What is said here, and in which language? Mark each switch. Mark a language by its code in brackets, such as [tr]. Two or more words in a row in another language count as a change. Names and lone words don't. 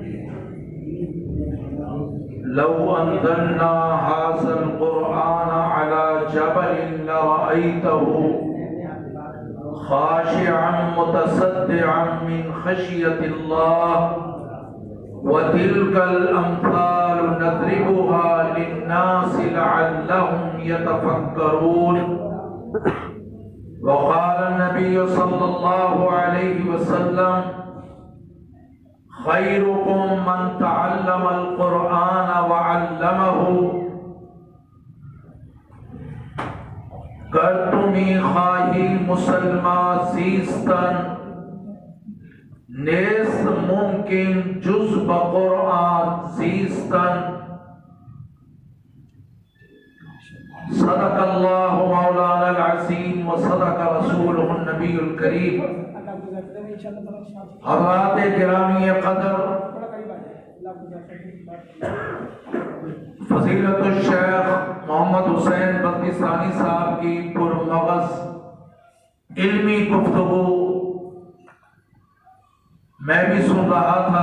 [ar] لو أنزلنا هذا القرآن على جبل لرأيته خاشعا متصدعا من خشية الله وتلك الأمثال نضربها للناس لعلهم يتفكرون. وقال النبي صلى الله عليه وسلم خيركم من تعلم القرآن وعلمه. [fa] گر تمی خواہی مسلمہ زیستن نیست ممکن جز بقرآن زیستن. [ar] صدق اللہ مولانا العظیم وصدق رسولہ النبی الکریم. [ur] حضرات گرامی قدر، فضیلت الشیخ محمد حسین بلخی ثانی صاحب کی پرمغز علمی گفتگو میں بھی سن رہا تھا.